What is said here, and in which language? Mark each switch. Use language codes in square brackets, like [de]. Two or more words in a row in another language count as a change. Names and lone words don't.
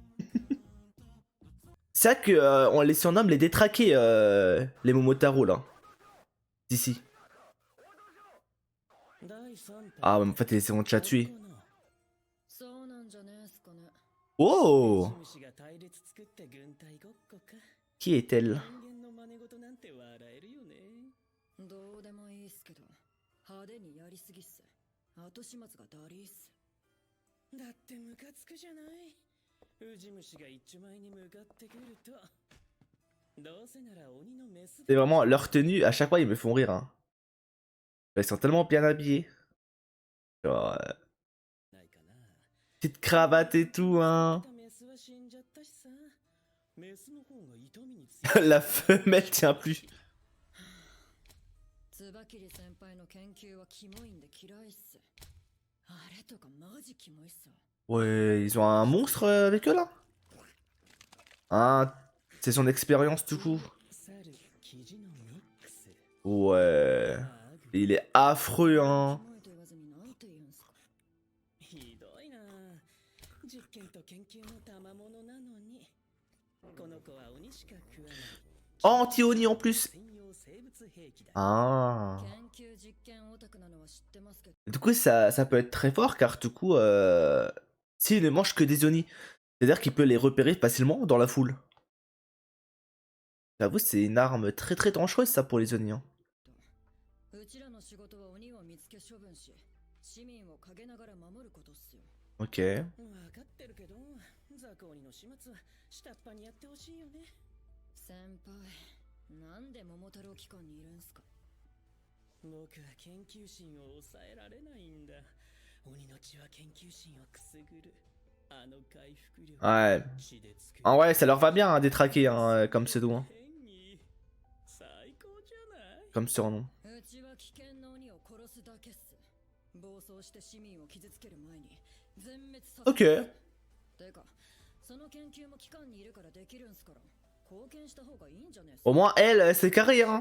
[fr] C'est vrai que on les surnomme les détraqués, les Momotaro là. D'ici. Ah, mais en fait, ils les ont déjà tués. Oh! Qui est-elle? [ja] どうでもいいっすけど派手にやりすぎっす。後始末がダリーっす。だってムカつくじゃない。ウジ虫が一枚に向かってくると。どうせなら鬼のメス。 [fr] C'est vraiment leur tenue, à chaque fois ils me font rire, hein. Ils sont tellement bien habillés. Genre, petite cravate et tout, hein. La femelle tient plus. [ja] ツバキリ先輩の研究はキモいんで嫌いっす。あれとかマジキモいっす。 [fr] Ouais, ils ont un monstre avec eux là? Ah, c'est son expérience du coup. Ouais. Il est affreux, hein. Anti-Oni en plus. Ah. Du coup, ça peut être très fort car du coup, s'il ne mange que des Oni, c'est-à-dire qu'il peut les repérer facilement dans la foule. J'avoue, c'est une arme très très dangereuse ça pour les Oni, hein. Ok. [ja] なんで桃太郎機関にいるんすか。僕は研究心を抑えられないんだ。鬼の血は研究心をくすぐる。あの回復力。 [fr] Ouais. Ah ouais, ça leur va bien hein, détraquer hein, comme pseudo. Hein. Comme surnom. Ok. Au moins elle, c'est carré hein.